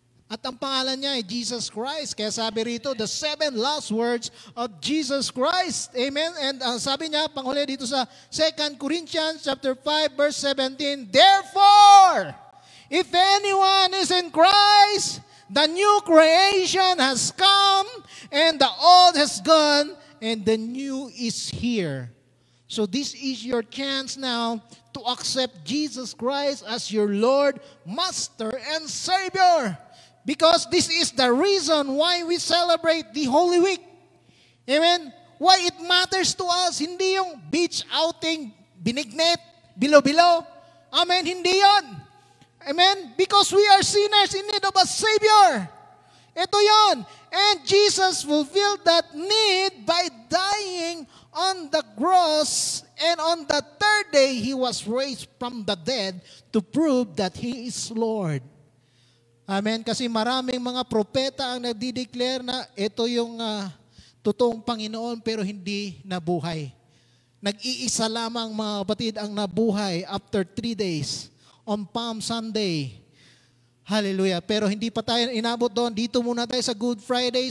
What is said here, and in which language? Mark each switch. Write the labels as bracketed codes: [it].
[tl] At ang pangalan niya ay Jesus Christ. Kaya sabi rito, [en] the 7 last words of Jesus Christ. Amen? [tl] And sabi niya, panghuli dito sa [en] 2 Corinthians chapter 5, verse 17, therefore, if anyone is in Christ, the new creation has come, and the old has gone, and the new is here. So this is your chance now to accept Jesus Christ as your Lord, Master, and Savior. Because this is the reason why we celebrate the Holy Week. [tl] Amen? [en] Why it matters to us. [tl] Hindi yung beach outing, binignet, bilo-bilo. Amen? Hindi yon. Amen? [en] Because we are sinners in need of a Savior. [tl] Ito yon. [en] And Jesus fulfilled that need by dying on the cross, and on the third day, He was raised from the dead to prove that He is Lord. Amen? [tl] Kasi maraming mga propeta ang nagdi-declare na ito yung totoong Panginoon pero hindi nabuhay. Nag-iisa lamang mga kapatid ang nabuhay [en] after 3 days on Palm Sunday. [tl] Hallelujah. Pero hindi pa tayo inabot doon. Dito muna tayo sa Good Friday.